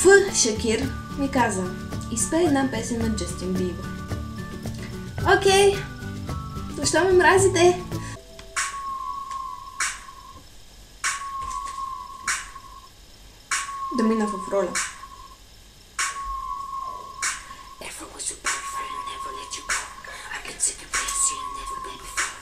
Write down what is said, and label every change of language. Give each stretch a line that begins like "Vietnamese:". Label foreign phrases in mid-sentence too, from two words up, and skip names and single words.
Bulgarian: Шакир ми каза, изпей една песен на Джастин Бибър. Окей, защо ме мразите? Да мина в роля.
English: Never was your boyfriend, never let you go. I can take a place you never been before.